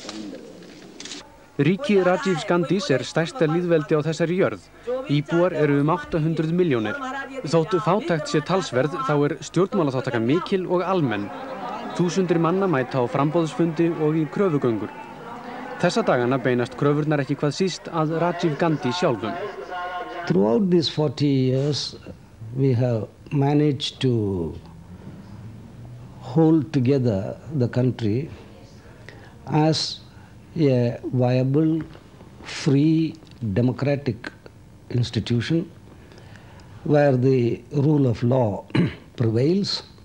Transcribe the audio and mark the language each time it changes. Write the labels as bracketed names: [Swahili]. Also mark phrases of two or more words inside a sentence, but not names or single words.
[Icelandic] Ríki Rajivs Gandhis er stærsta lýðveldi á þessari jörð. Íbúar eru 800 milljónir. Þótt fátækt sé talsverð þá er stjórnmálaþátttaka mikil og almenn. Þúsundir manna mæta á framboðsfundi og í kröfugöngur. Þessa dagana beinast kröfurnar ekki hvað síst að Rajiv Gandhi sjálfum. [English] Throughout these 40 years we have managed to hold together the country as a viable, free, democratic institution where the rule of law prevails.